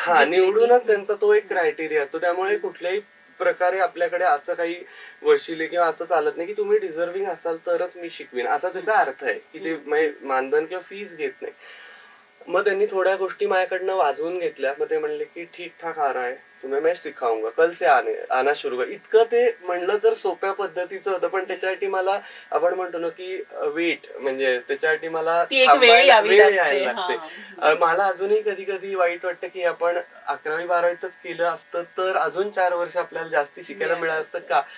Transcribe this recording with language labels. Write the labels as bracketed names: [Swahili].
[Marathi] निवडूनच त्यांचा तो एक क्रायटेरिया असतो. त्यामुळे कुठल्याही प्रकारे आपल्याकडे असं काही वशिले किंवा असं चालत नाही की तुम्ही डिझर्विंग असाल तरच मी शिकवीन, असा त्याचा अर्थ आहे की ते मानधन किंवा फीस घेत नाही. मग त्यांनी थोड्या गोष्टी माझ्याकडनं वाजवून घेतल्या. मग ते म्हणले की [Hindi] ठीक ठाक आ रहा है, तुम्हें मैं सिखाऊंगा, कल से आना शुरू कर. [Marathi] इतकं ते म्हणलं तर सोप्या पद्धतीचं होतं, पण त्याच्यासाठी मला आपण म्हणतो ना की वेट, म्हणजे त्याच्यासाठी मला वेळ यायला लागते. मला अजूनही कधी कधी वाईट वाटतं की आपण 11वी-12वीतच केलं असतं तर अजून 4 वर्ष आपल्याला जास्ती शिकायला मिळालं असतं का.